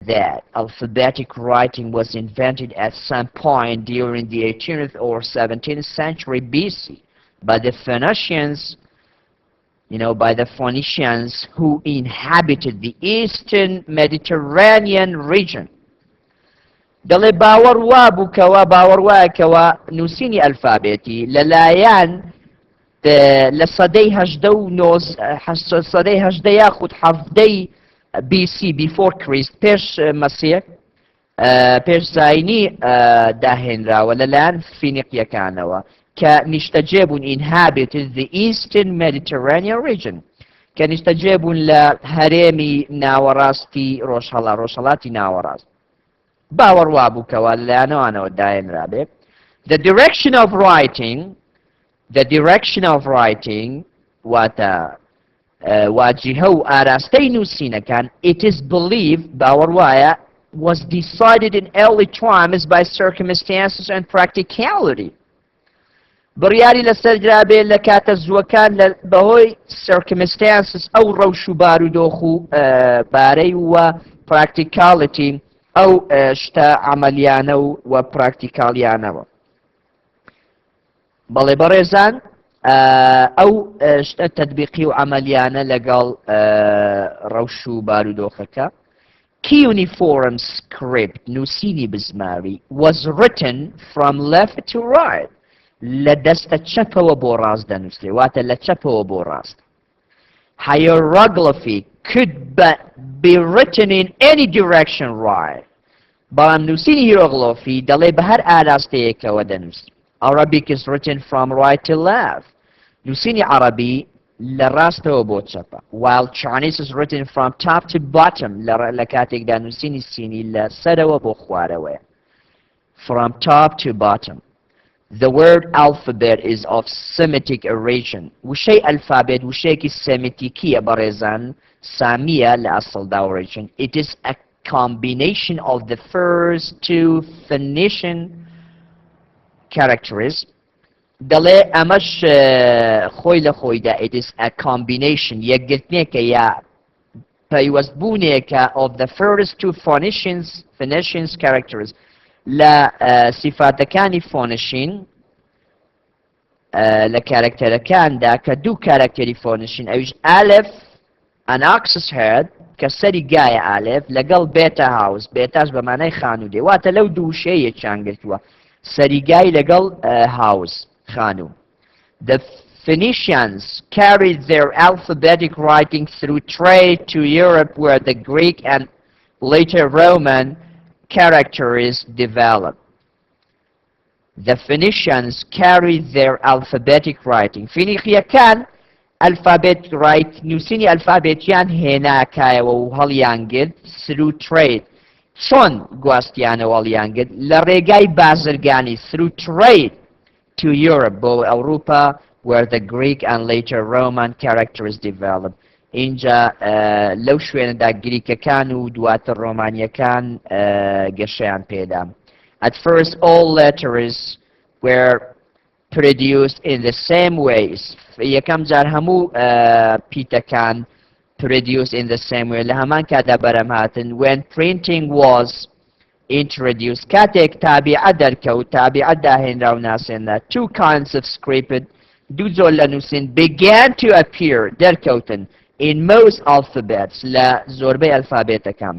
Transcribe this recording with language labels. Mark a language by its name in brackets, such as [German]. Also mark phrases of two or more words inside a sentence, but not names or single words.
[English] that alphabetic writing was invented at some point during the 18th or 17th century BC by the Phoenicians, by the Phoenicians who inhabited the eastern Mediterranean region. [Central Kurdish] دەڵێ باوەڕ وا بووکەوە باوەڕ وایەکەوە نووسینی ئەلفابێتی لەلایەن لە سەدەی سەدەی هەژدە یاخود حەڤدەی [English] BC before Christ [Central Kurdish] پێش مەسیح پێش زاینی داهێنراوە لەلایەن فینیقیەکانەوە کە نیشتەجێ بوون [English] inhabited the eastern Mediterranean region [Central Kurdish] کە نیشتەجێ بوون لە هەرێمی ناوەڕاستی ڕۆژهەڵاتی ناوەڕاست. باوەڕ وا بووکەوە لەلایەنەوانەوە داهێنرابێت. [English] The direction of writing [Central Kurdish] واتە واجهە و ئاراستەی نووسینەکان [English] it is believed [Central Kurdish] باوەڕ وایە [English] was decided in early times by circumstances and practicality. [Central Kurdish] بڕیاری لەسەردرابێت لە کاتە زووەکان بەهۆی circumstances ئەو ڕەوش و بارودۆخ و بارەی وە practicality ئەو شتە عملیانە و پراکتیکالیانەوە. بەڵێ بەڕێزان ئەو شتە تەطبیقی و عملیانە لەگەڵ ڕەوش و بارودۆخەکە. [English] Cuneiform script [Central Kurdish] نووسینی بزماری [English] was written from left to right [Central Kurdish] لە دەستە چەپەوە بۆ ڕاست دەنووسێ واتە لە چەپەوە بۆ ڕاست. [English] Hieroglyphy could be written in any direction right. [Central Kurdish] بەڵام نووسینی هیرۆغلۆفی دەڵێ بە هەر ئاراستەیەکەوە دەنووسی. [English] Arabic is written from right to left. [Central Kurdish] نووسینی عەرەبی لە ڕاستەوە بۆ چەپە. [English] While Chinese is written from top to bottom [Central Kurdish] لە کاتێکدا نووسینی سینی لە سەرەوە بۆ خوارەوەیە. [English] From top to bottom. The word alphabet is of Semitic origin. [Central Kurdish] وشەی ئەلفابێت وشەیەکی سەمیتیکیە بەڕێزان سامیە لە ئەسڵدا origin. [English] It is a combination of the first two Phoenician characters. [Central Kurdish] دەڵێ ئەمەش خۆی لە خۆیدا [English] it is a combination [Central Kurdish] یەکگرتنێکە یا پەیوەستبوونێکە [English] of the first two Phoenicians characters [Central Kurdish] لە سیفاتەکانی فۆنشین لە کارکتەرەکاندا کە دوو کارکتەری فۆنشین ئەویش ئالف [English] an axis head [Central Kurdish] کە سەری گایە ئالف لەگەڵ بێتە هاوس بێتاش بە مانای خانوودێ واتە لەو دوو شەیە چانگرتووە سەری گای لەگەڵ هاوس خانوو. [English] The Phoenicians carried their alphabetic writing through trade to Europe where the Greek and later Roman characters developed. The Phoenicians carried their alphabetic writing. فینیقیەکان alphabet write [Central Kurdish] نووسینی ئەلفابێتیان هێناکایەوە و هەڵیانگرت [English] through trade [Central Kurdish] چۆن گواستیانەوە هەڵیانگرت لە ڕێگای بازرگانی [English] through trade to Europe [Central Kurdish] بۆ ئەوروپا [English] where the Greek and later Roman characters developed. [Central Kurdish] اینجا لەو شوێنەدا گریکەکان و دواتر ڕۆمانیەکان گەشەیان پێدا. [English] At first all letters were produced in the same ways. [Central Kurdish] یەکەم جار هەموو پیتەکان [English] produced in the same way [Central Kurdish] لە هەمان کاتا بەرەم هاتن. [English] When printing was introduced [Central Kurdish] کاتێک تابیعە دەرکەوت تابیعە داهێنرا و ناسێنرا [English] two kinds of script [Central Kurdish] دوو جۆر لە نووسین [English] began to appear [Central Kurdish] دەرکەوتن [English] in most alphabets [Central Kurdish] لە زۆربەی ئەلفابێتەکان.